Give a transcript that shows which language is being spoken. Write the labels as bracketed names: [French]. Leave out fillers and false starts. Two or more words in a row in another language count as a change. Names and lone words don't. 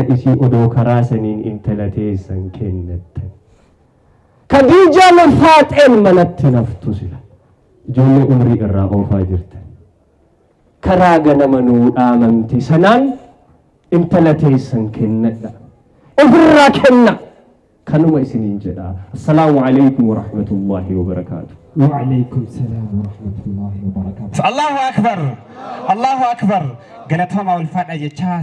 [Oromo] isi odoo karaa saniin intala teessan kennattan Khadijaa Faaxeen manatti naftu sila ijoollee umrii irraa oofaa jirtan karaa ganama nuu dhaamamti sanaan intala teessan kennadha ofirraa kenna kanuma isiniin jedha [Arabic] السلام عليكم ورحمة الله وبركاته وعليكم السلام ورحمة الله وبركاته الله أكبر الله أكبر قالت ما والفاتحة